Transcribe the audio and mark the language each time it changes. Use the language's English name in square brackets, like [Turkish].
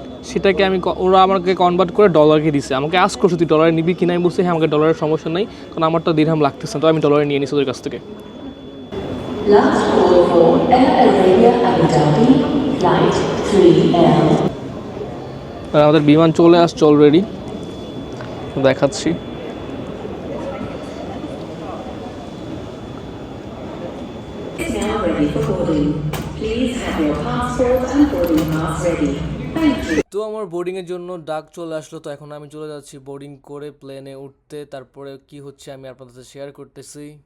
[Bangla] সেটাকে ওরা আমাকে কনভার্ট করে ডলারকে দিছে। আমাকে আস্ক করছে তুই ডলারে নিবি কিনা, আমি বলছি হ্যাঁ আমাকে ডলারের সমস্যা নেই, কারণ আমার তো দিরহাম লাগতেছে, তো আমি ডলারে নিয়ে নিছি ওদের কাছ থেকে। [English] Last call for Air Arabia Abu Dhabi, flight 3L. [Bangla] আর আমাদের বিমান চলে আসছে অলরেডি, দেখাচ্ছি। [English] Is now ready for boarding. Please have your passport and boarding pass ready. Thank you. [Bangla] তো আমার বোর্ডিংয়ের জন্য ডাক চলে আসলো, তো এখন আমি চলে যাচ্ছি বোর্ডিং করে প্লেনে উঠতে। তারপরে কি হচ্ছে আমি আপনাদের সাথে শেয়ার করতেছি।